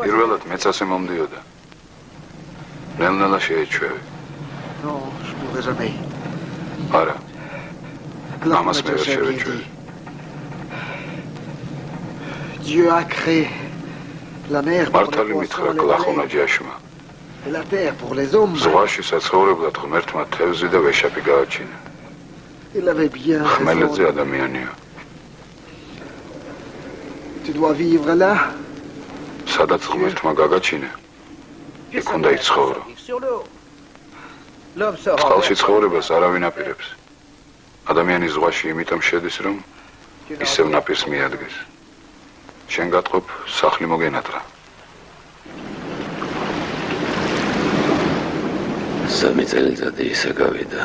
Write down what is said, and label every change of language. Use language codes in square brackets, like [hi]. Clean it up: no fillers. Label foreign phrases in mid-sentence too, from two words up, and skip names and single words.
[ka] პირველად მეც ასე მომდიოდა. ნელ-ნელა შეეჩვევი. [fr] Non, je pourrais jamais. [ka] არა, ამას მე ვერ შევეჩვევი. [fr] Dieu a créé la mer pour les [ka] მართალი მითხრა [fr] poissons, les [ka] გლახონა [fr] baleines, [ka] ჯაშმა. [fr] et la terre pour les hommes. [ka] ზღვაში საცხოვრებლად ღმერთმა თევზი და ვეშაპი გააჩინა. [fr] Il avait bien [ka] ხმელეთზე [fr] raison. [ka] ადამიანია. [fr] Tu dois vivre là. [ka] სადაც ღმერთმა გაგაჩინა, იქ უნდა იცხოვრო. [fr] Sur l'eau. L'homme se [ka] წყალში [fr] rend. [ka] ცხოვრებას არავინ აპირებს. ადამიანი ზღვაში იმიტომ შედის, რომ ისევ ნაპირს მიადგეს. შენ გატყობ, სახლი მოგენატრა. სამი წელიწადი ისე გავიდა.